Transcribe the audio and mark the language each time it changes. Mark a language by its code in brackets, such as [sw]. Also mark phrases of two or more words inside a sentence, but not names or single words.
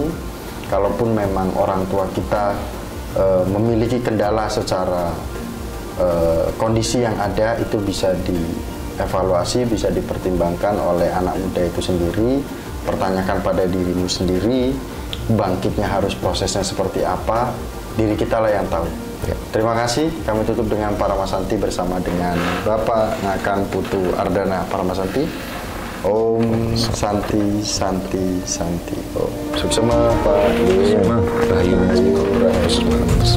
[id] Kalaupun memang orang tua kita memiliki kendala secara kondisi yang ada, itu bisa dievaluasi, bisa dipertimbangkan oleh anak muda itu sendiri. Pertanyakan pada dirimu sendiri, bangkitnya harus prosesnya seperti apa, diri kita lah yang tahu. Ya. Terima kasih, kami tutup dengan Paramasanti bersama dengan Bapak Ngakang Putu Ardana Paramasanti. [sa] Om Santi Santi Santi. Om. [ban] Suksema Pak. [id] Rahayu.